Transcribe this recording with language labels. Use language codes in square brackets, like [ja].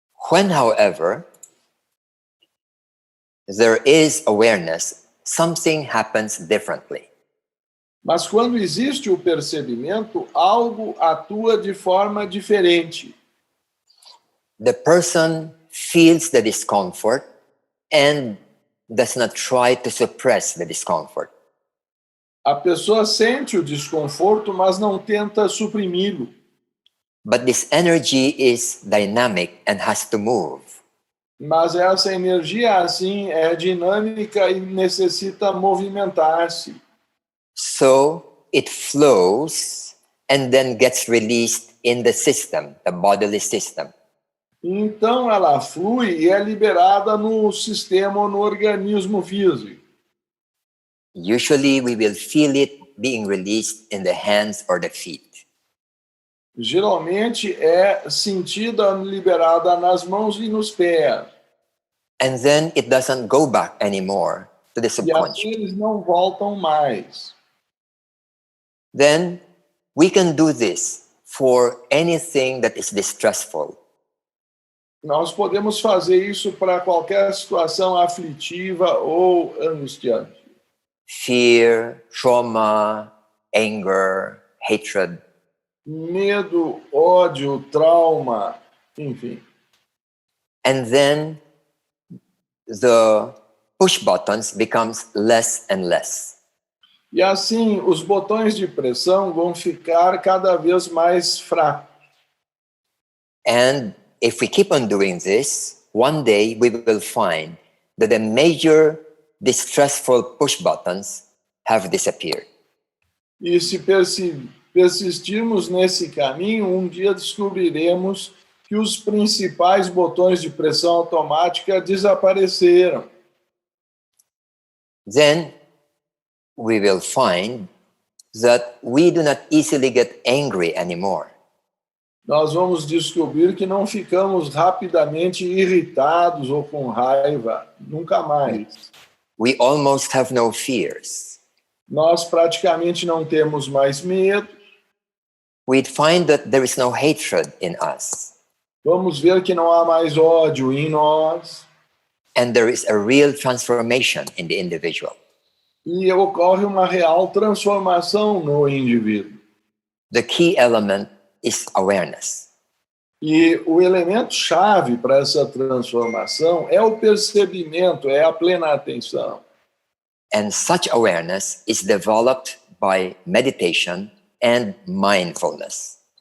[en] When, however, there is awareness, something happens differently. [pt] Mas quando existe o percebimento, algo atua de forma diferente. [en] The person feels the discomfort and does not try to suppress the discomfort. [pt] A pessoa sente o desconforto, mas não tenta suprimi-lo. [en] But this energy is dynamic and has to move. [pt] Mas essa energia, assim, é dinâmica e necessita movimentar-se. [en] So it flows and then gets released in the system, the bodily system. [pt] Então ela flui e é liberada no sistema ou no organismo físico. [en] Usually we will feel it being released in the hands or the feet. [pt] Geralmente é sentida liberada nas mãos e nos pés. [en] And then it doesn't go back anymore to the [pt] E assim [en] subconscious. [pt] eles não voltam mais. [en] Then we can do this for anything that is distressful. [pt] Nós podemos fazer isso para qualquer situação aflitiva ou angustiante. [en] Fear, trauma, anger, hatred. [pt] Medo, ódio, trauma, enfim. [en] And then the push buttons becomes less and less. [pt] E assim, os botões de pressão vão ficar cada vez mais fracos. [en] And if we keep on doing this, one day we will find that the major distressful push buttons have disappeared. [pt] E se persistirmos nesse caminho, um dia descobriremos que os principais botões de pressão automática desapareceram. [en] Then we will find that we do not easily get angry anymore. [pt] Nós vamos descobrir que não ficamos rapidamente irritados ou com raiva, nunca mais. [en] We almost have no fears. [pt] Nós praticamente não temos mais medo. [en] We'd find that there is no hatred in us. [pt] Vamos ver que não há mais ódio em nós. [en] And there is a real transformation in the individual. [pt] E ocorre uma real transformação no indivíduo. [en] The key element is awareness. [pt] E o elemento chave para essa transformação é o percebimento, é a plena atenção. [en] And such awareness is developed by meditation and mindfulness.